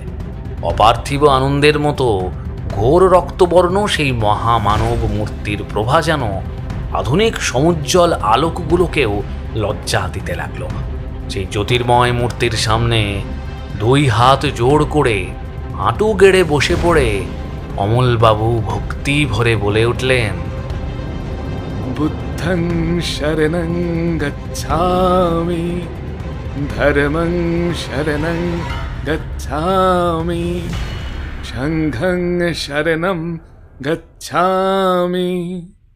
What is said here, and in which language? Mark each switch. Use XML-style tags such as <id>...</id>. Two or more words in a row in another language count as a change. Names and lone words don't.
<bn>অপার্থিব আনন্দের মতো ঘোর রক্তবর্ণ সেই মহামানব মূর্তির প্রভা যেন আধুনিক সমুজ্জ্বল আলোকগুলোকেও লজ্জা দিতে লাগলো। সেই জ্যোতির্ময় মূর্তির সামনে 2 হাত জোড় করে হাঁটু গেড়ে বসে পড়ে অমলবাবু ভক্তি ভরে বলে উঠলেন,</bn> <pi>বুদ্ধং শরণং গচ্ছামি, ধর্মং শরণং গচ্ছামি, সংঘং শরণং গচ্ছামি।</pi>